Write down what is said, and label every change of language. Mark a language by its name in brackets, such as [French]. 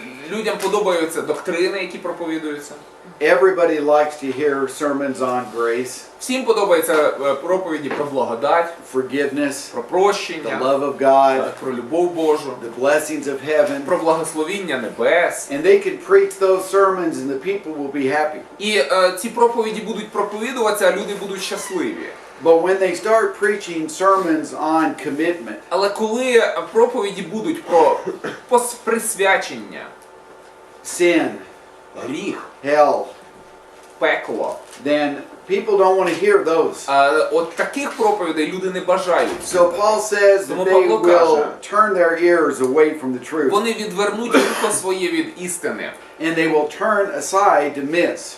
[Ukrainian] Людям подобаються доктрини, які проповідуються. [English] Everybody likes to hear sermons on grace. [Ukrainian] Всім подобаються проповіді про благодать, [English] forgiveness, [Ukrainian] про прощення, [English] the love of God, [Ukrainian] про любов Божу, [English] the blessings of heaven. [Ukrainian] про благословіння небес. [English] And they can preach those sermons and the people will be happy. [Ukrainian] І ці проповіді будуть проповідуватися, а люди будуть щасливі. [English] But when they start preaching sermons on commitment, [Ukrainian] але коли проповіді будуть про присвячення, [English] sin, [Ukrainian] гріх, [English] hell, [Ukrainian] пекло, [English] then people don't want to hear those. [Ukrainian] От таких проповідей люди не бажають. [English] So Paul says that they will turn their ears away from the truth. [Ukrainian] Вони відвернуть вухо своє від істини. [English] And they will turn aside to myths.